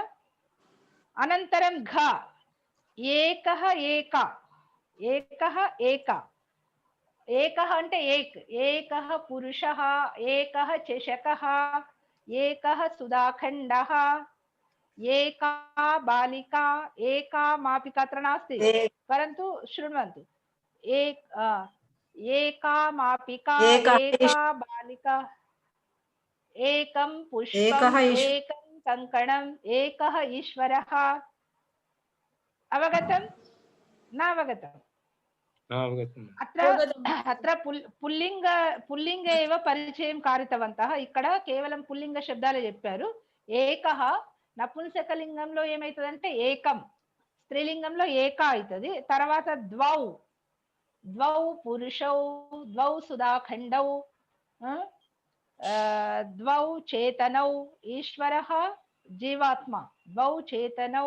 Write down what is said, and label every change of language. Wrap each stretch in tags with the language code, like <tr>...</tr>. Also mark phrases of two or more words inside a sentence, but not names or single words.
<sa>అనంతరం ఘ, ఏకః ఏక, ఏకః అంటే ఏకః పురుషః, ఏకః చషకః, ఏకః సుధాఖండః, ఏకా బాలికా, ఏకా మాపికా. అత్ర నాస్తి, परन्तु शृण्वन्तु. एका मापिका, एका बालिका, एकं पुष्पम्, एकं कङ्कणम्, एकः ईश्वरः. अवगतं न अवगतम्? अत्र पुल्लिंग एव परिचयं कारितवन्तः.</sa> <te>ఇక్కడ కేవలం పుల్లింగ శబ్దాలే చెప్పారు. ఏకః నపుంసకలింగంలో ఏమైతదంటే ఏకం, స్త్రీలింగంలో ఏక అవుతుంది.</te> <sa>తర్వాత ద్వౌ పురుషౌ, ద్వౌ సుధాఖండౌ, ద్వౌ చేతనౌ, ఈశ్వరః జీవాత్మ, ద్వౌ చేతనౌ.</sa>